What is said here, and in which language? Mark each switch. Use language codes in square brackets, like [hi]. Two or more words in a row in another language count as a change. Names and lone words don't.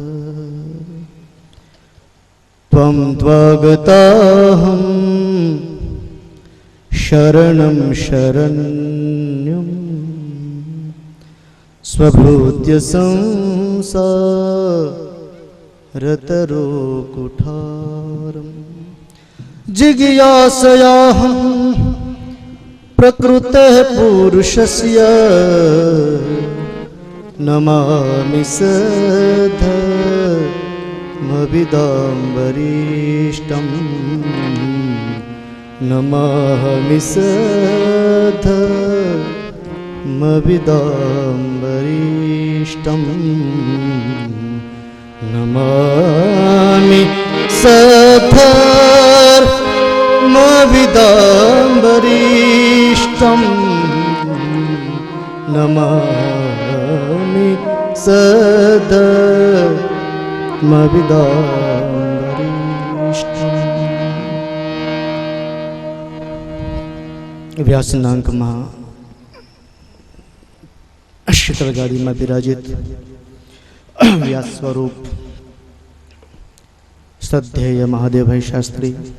[sa] ત્વં ત્વગતાહં શરણં શરણ્યં સ્વભૂત્ય સંસારતરોકુઠારम् जिज्ञासयाहं प्रकृतेः पुरुषस्य नमामि सधर्मविदाम्बरिष्टं नमामि सधर्मविदाम्बरिष्टं नमामि सधर्मविदाम्बरिष्टं नमामि સધર્મવિદામ્બરિષ્ટં. [gu] વ્યાસનાંકમાં શીતળગાડીમાં બિરાજિત વ્યાસ સ્વરૂપ શ્રદ્ધેય મહાદેવભાઈ શાસ્ત્રી,